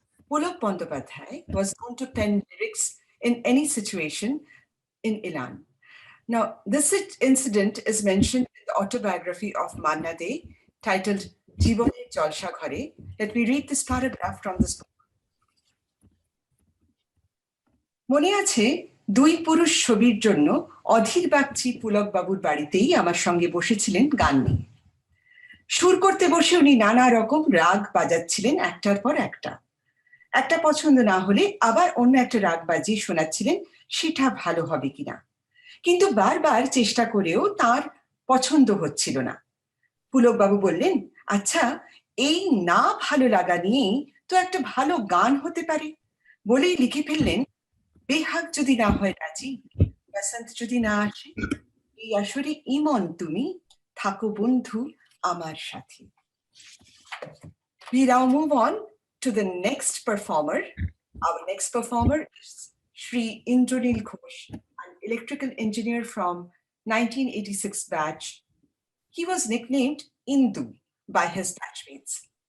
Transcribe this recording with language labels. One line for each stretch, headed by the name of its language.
English: Pulak Bandyopadhyay was known to pen lyrics in any situation in Ilan. Now, this incident is mentioned in the autobiography of Manna Dey, titled Jiboner Jalsha Ghare. Let me read this paragraph from this book.
Bangla: মনে আছে, দুই পুরুষ ছবির জন্য অধীর বাগচি পুলক বাবুর বাড়িতেই আমার সঙ্গে বসেছিলেন গান নিয়ে। সুর করতে বসে উনি নানা রকম রাগ বাজাচ্ছিলেন একটার পর একটা। একটা পছন্দ না হলে আবার অন্য একটা রাগ বাজিয়ে শোনাচ্ছিলেন, সেটা ভালো হবে কিনা। কিন্তু বারবার চেষ্টা করেও তার পছন্দ হচ্ছিল না। পুলক বাবু বললেন, আচ্ছা, এই না ভালো লাগা নিয়েই তো একটা ভালো গান হতে পারে। বলেই লিখে ফেললেন, বেহাগ যদি না হয় রাজি, বসন্ত যদি না আসে, এই আসরে ইমন তুমি থাকো বন্ধু আমার সাথে।
English: We now move on to the next performer. Our next performer is Shri Indranil Ghosh, an electrical engineer from 1986 batch. He was nicknamed Indu by his batchmates.